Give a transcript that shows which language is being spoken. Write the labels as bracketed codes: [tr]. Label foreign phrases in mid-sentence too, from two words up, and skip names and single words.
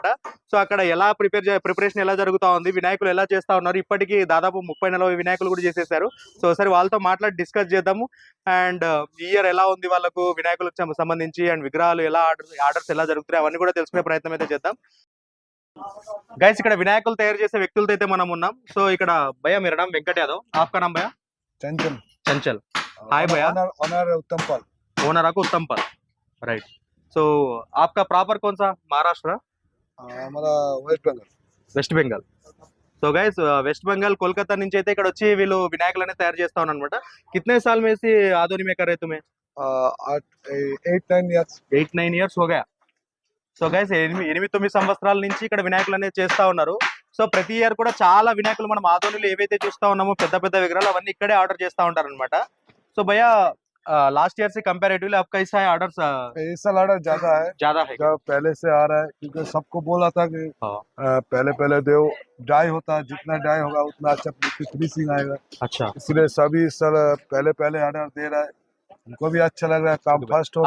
[te] సో అక్కడ ఎలా ప్రిపరేషన్ ఎలా జరుగుతూ ఉంది, వినాయకులు ఎలా చేస్తూ ఉన్నారు, ఇప్పటికీ దాదాపు 30-40 వినాయకులు కూడా చేసేసారు. సో ఒకసారి వాళ్ళతో మాట్లాడి డిస్కస్ చేద్దాము. అండ్ ఈ ఇయర్ ఎలా ఉంది వాళ్ళకు వినాయకులకు సంబంధించి, అండ్ విగ్రహాలు ఎలా ఆర్డర్స్ ఎలా జరుగుతున్నాయి అవన్నీ కూడా తెలుసుకునే ప్రయత్నం అయితే చేద్దాం. గైస్, ఇక్కడ వినాయకులు తయారు చేసే వ్యక్తులతో అయితే మనం ఉన్నాం. సో ఇక్కడ భయ్యా, [hi] मेरा नाम वेंकट यादव, आपका नाम भैया? चंचल। चंचल। हाय भैया। ओनर उत्तम पाल। ओनर आपको उत्तम पाल, राइट। సో आपका प्रॉपर कौन सा? महाराष्ट्र? हमारा वेस्ट बंगाल। [te] వెస్ట్ బెంగాల్. సో గైస్, వెస్ట్ బెంగాల్ కోల్కతా నుంచి అయితే ఇక్కడ వచ్చి వీళ్ళు వినాయకులు అనేది తయారు చేస్తా ఉన్నారనమాట. [hi] कितने साल में से आदोनी में कर रहे तुम्हें? 8-9 years। 8-9 years हो गया. [te] సో గైస్, 8-9 సంవత్సరాల నుంచి ఇక్కడ వినాయకులు అనేది చేస్తా ఉన్నారు. సో ప్రతి ఇయర్ కూడా చాలా వినాయకులు మనం ఆదోనిలో ఏవైతే చూస్తా ఉన్నామో పెద్ద పెద్ద విగ్రహాలు అవన్నీ ఇక్కడే ఆర్డర్ చేస్తా ఉంటారు అనమాట. [hi] సో భయ్యా, [en] last year [hi] से कंपैरेटिवली आपका कैसा है ऑर्डर्स? इस साल ऑर्डर ज्यादा है जो पहले से आ रहा है, क्योंकि सबको बोला था कि पहले दो डाई होता है, जितना डाई होगा उतना अच्छा फिनिशिंग आएगा। अच्छा, इसलिए सभी इस साल पहले ऑर्डर दे रहा है, उनको भी अच्छा लग रहा है, काम फास्ट हो रहा है।